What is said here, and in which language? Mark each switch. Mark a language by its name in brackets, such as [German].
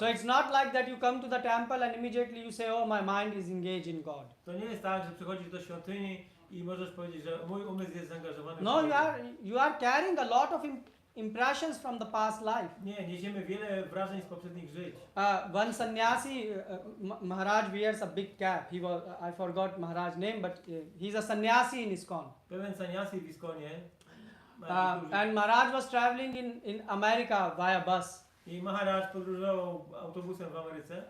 [English] So it's not like that you come to the temple and immediately you say, oh, my mind is engaged in God. [Polish] To nie jest tak, że przychodzisz do świątyni i możesz powiedzieć, że mój umysł jest zaangażowany w [English] No, [Polish] Bogu. [English] you are carrying a lot of impressions from the past life. [Polish] Nie, niesiemy wiele wrażeń z poprzednich żyć. [English] One sannyasi, Maharaj wears a big cap. I forgot Maharaj's name, but he's a sannyasi in ISKCON. [Polish] Pewien sannyasi w Iskonie [English] And Maharaj was traveling in America via bus. [Polish] i Maharaj podróżował autobusem w Ameryce.